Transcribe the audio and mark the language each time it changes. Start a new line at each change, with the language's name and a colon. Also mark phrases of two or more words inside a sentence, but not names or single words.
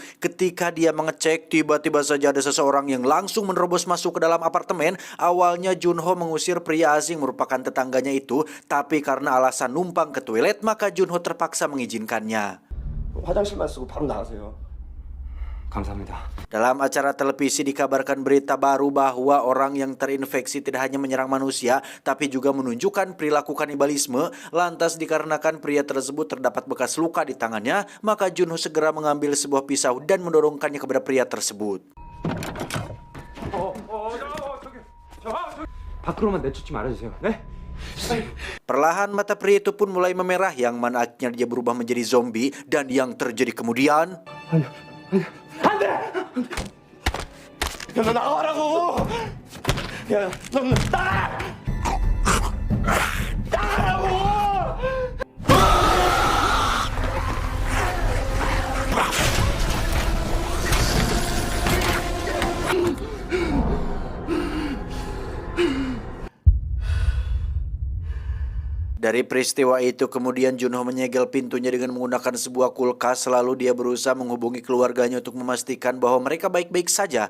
Indonesian: Ketika dia mengecek, tiba-tiba saja ada seseorang yang langsung menerobos masuk ke dalam apartemen. Awalnya Junho mengusir pria asing merupakan tetangganya itu, tapi karena alasan numpang ke toilet, maka Junho terpaksa mengizinkannya.
Korean: 화장실만 쓰고 바로 나가세요. 감사합니다.
Indonesian: Dalam acara televisi dikabarkan berita baru bahwa orang yang terinfeksi tidak hanya menyerang manusia, tapi juga menunjukkan perilaku kanibalisme. Lantas dikarenakan pria tersebut terdapat bekas luka di tangannya, maka Junho segera mengambil sebuah pisau dan mendorongkannya kepada pria tersebut.
Korean: 밖으로만 내쫓지 말아주세요. 네?
Indonesian: Perlahan mata pria itu pun mulai memerah yang mana akhirnya dia berubah menjadi zombie, dan yang terjadi kemudian...
Korean: 안돼! 야, 너 나가라고! 야, 너 나가! 나가라고!
Indonesian: Dari peristiwa itu kemudian Junho menyegel pintunya dengan menggunakan sebuah kulkas, lalu dia berusaha menghubungi keluarganya untuk memastikan bahwa mereka baik-baik saja.